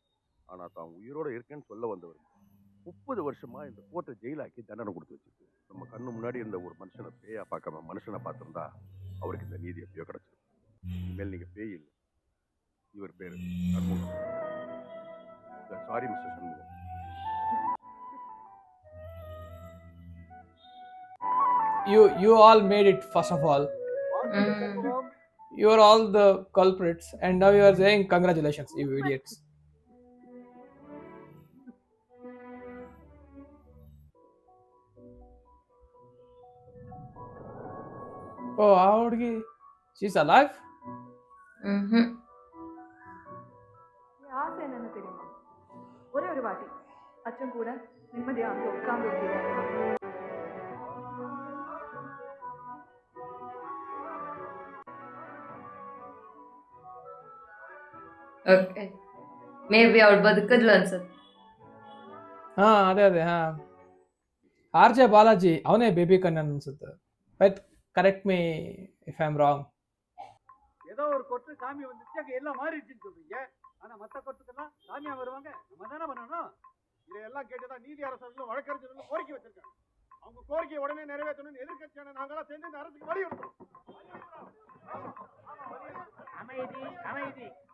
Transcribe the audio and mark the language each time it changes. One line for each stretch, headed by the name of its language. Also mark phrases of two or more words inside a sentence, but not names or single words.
Tamil: ஆனா தான் உயிரோட இருக்கேன்னு சொல்ல வந்தவர் 30 வருஷமா இந்த கோர்ட்டை ஜெயிலாக்கி தண்டனை கொடுத்து வச்சிருக்கு. நம்ம கண்ணு முன்னாடி இருந்த ஒரு மனுஷனை பேயா பார்க்காம மனுஷனை பார்த்திருந்தா அவருக்கு இந்த நீதி எப்பயோ கிடைச்சிருக்கும். இனிமேல் நீங்க பேய் இல்லை. இவர் பேரு சண்முகம்.
English: Sorry Mister சண்முகம். You all made it, first of all. You are all the culprits, and now you are saying congratulations, you idiots. Oh, how would he? She's alive?
Tamil: ஆசை என்னன்னு தெரியுமா? ஒரே ஒரு வாட்டி அச்சன் கூட நிம்மதியா அங்க உட்கார்ந்து
English: OK may be
Kannada: ಅವಳು ಬದುಕಿದ್ಲು ಅನ್ಸುತ್ತೆ. ಅದೇ ಆರ್ ಜೆ ಬಾಲಾಜಿ ಅವನೇ ಬೇಬಿ ಕಣ್ಣನ್ ಅನ್ಸುತ್ತೆ.
English: But correct me if I am wrong.
Tamil: ஏதோ ஒரு கொட்டு சாமி வந்துச்சு அங்க எல்லாம் மாறிடுச்சுன்னு சொல்றீங்க. ஆனா மத்த கொட்டுக்கெல்லாம் சாமியா வருவாங்க. நம்ம தானே பண்ணணும். இதையெல்லாம் கேட்டுதான் நீதி அரசர்களும் வழக்கறிஞர்களும் கோரிக்கை வச்சிருக்காங்க. அவங்க கோரிக்கையை உடனே நிறைவேற்றணும்னு எதிர்கட்சியான நாங்களாம் சேர்ந்து இந்த அரசுக்கு வலியுறுத்தணும். அமைதி அமைதி.